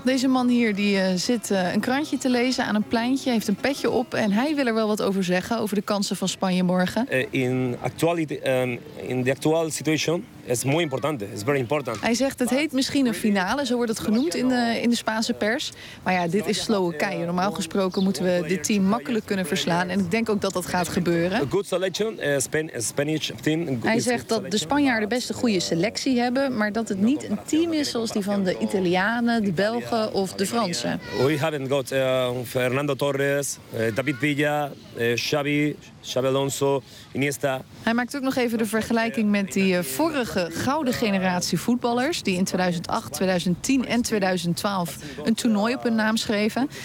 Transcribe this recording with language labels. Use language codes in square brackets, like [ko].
[nl] Deze man hier die zit een krantje te lezen aan een pleintje, heeft een petje op en hij wil er wel wat over zeggen over de kansen van Spanje morgen. In de actuele situatie is het heel belangrijk. [en] Is very important. [nl] Hij zegt, het heet misschien een finale, zo wordt het genoemd in de Spaanse pers. Maar ja, dit is Slowakije. Normaal gesproken moeten we dit team makkelijk kunnen verslaan en ik denk ook dat dat gaat gebeuren. [en] A good selection, Spanish team. [nl] Hij zegt dat de Spanjaarden best een goede selectie hebben, maar dat het niet een team is zoals die van de Italianen, de Belgen of de Fransen. [en] We haven't got Fernando Torres, David Villa, Xabi Alonso, Iniesta. [nl] Hij maakt ook nog even de vergelijking met die vorige gouden generatie voetballers die in 2008, 2010 en 2012 een toernooi op hun naam schreven.